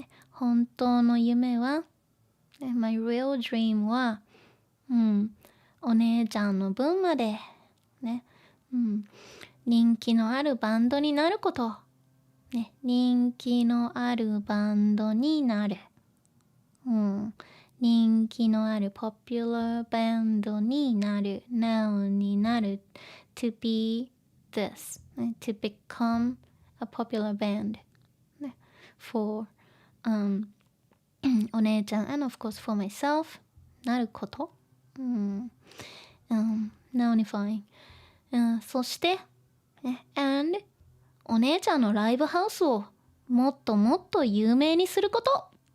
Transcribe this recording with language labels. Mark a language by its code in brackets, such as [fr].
[ja] 本当の夢は、 [en] my real dream [ja] は、お姉ちゃんの分まで、人気のあるバンドになること。人気のあるバンドになる。人気のある [en] popular [ja] バンドになる。 [en] now [ja] になる。 [en] to be this. to become a popular band. for [ja] お姉ちゃん [en] and of course for myself [ja] なること。 [en] nounifying. [ja] そして、 [en] and [ja] お姉ちゃんのライブハウスをもっともっと有名にすること。